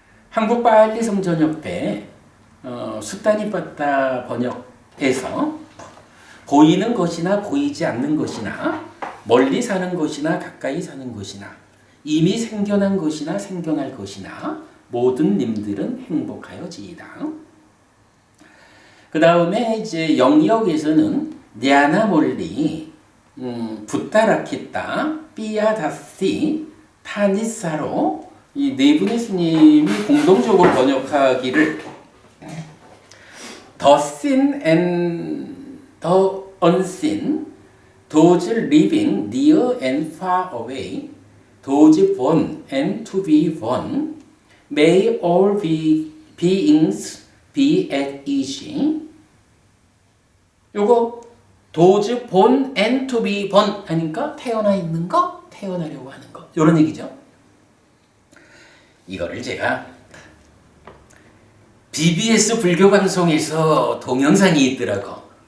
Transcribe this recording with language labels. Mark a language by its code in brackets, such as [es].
[ko] 한국 빨리 성전협회 수다니빠따 번역에서 보이는 것이나 보이지 않는 것이나 멀리 사는 것이나 가까이 사는 것이나 이미 생겨난 것이나 생겨날 것이나 모든 님들은 행복하여지이다. 그 다음에 이제 영역에서는 냐나 몰리 부타라키타 삐아다시 타니사로 이 네 분의 스님이 공동적으로 번역하기를 [en] The seen and the unseen, those living near and far away, those born and to be born, may all beings be at ease. [ko] 요거 [en] those born and to be born [ko] 하니까 태어나 있는 거, 태어나려고 하는 거 요런 얘기죠. 이거를 제가 BBS 불교 방송에서 동영상이 있더라고.